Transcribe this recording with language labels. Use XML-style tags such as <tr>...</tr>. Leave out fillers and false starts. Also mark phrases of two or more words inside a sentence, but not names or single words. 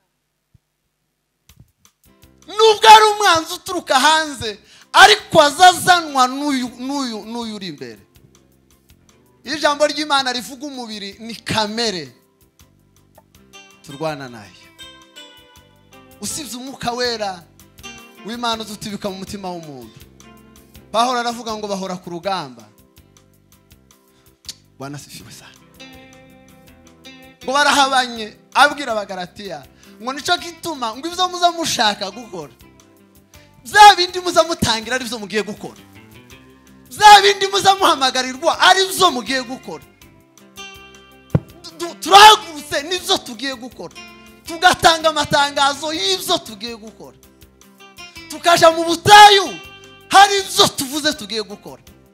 <rn>nubwo ari umwanzi uturuka hanze ariko azazanwa n'uyu uri imbere ijambo ry'Imana rivuga umubiri ni kamere turwana nayo usibye umwuka wera w'Imana ututibika mu mutima w'umuntu Pawulo aravuga ngo bahora ku rugamba</rn> <sw>Bwana asifiwe sana</sw> <rn>ngo barahabanye abwira abagalatiya ngo nico gituma ngo ibyo muza mushaka gukora bya bindi muza mutangira ari byo mugiye gukora bya bindi muza muhamagarirwa ari byo mugiye gukora turahagurutse nibyo tugiye gukora tugatanga amatangazo y'ibyo tugiye gukora tukaja mu butayu hari ibyo tuvuze tugiye gukora</rn>